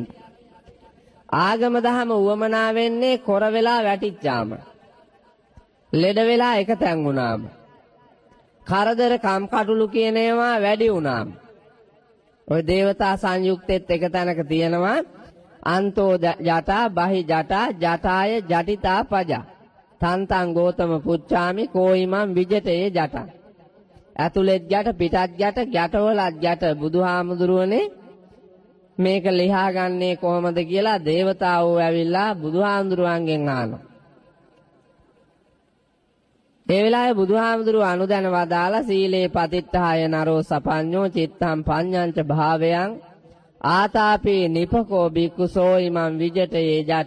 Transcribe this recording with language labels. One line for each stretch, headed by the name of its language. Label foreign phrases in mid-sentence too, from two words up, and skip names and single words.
Sinhala: ආගම දහම උවමනා වෙන්නේ කොර වෙලා වැටිච්චාම. ලෙඩ වෙලා එක තැන් වුණාම. කරදර කම්කටොළු කියන ඒවා වැඩි වුණාම. ඔය දේවතා සංයුක්තෙත් එක තැනක තියෙනවා
Pali: අන්තෝ ජටා බහි ජටා ජටාය ජටිතා පජා තන්තං ගෝතම පුච්චාමි කෝයිමං විජටේ ජටා.
Sinhala: ඇතුළෙත් ගැට පිටත් ගැට ගැටවලත් ගැට බුදුහාමුදුරුවනේ මේක ලියා ගන්නේ කොහොමද කියලා දේවතාවෝ ඇවිල්ලා බුදුහාමුදුරුවන්ගෙන් අහනවා. ඒ වෙලාවේ බුදුහාමුදුරුව අනුදැන වදාලා
Pali: සීලේ පතිට්ඨාය නරෝ සපඤ්ඤෝ චිත්තං පඤ්ඤංච භාවයන් ආතාපේ නිපකෝ බික්කුසෝ ඉමං විජටේ ජට.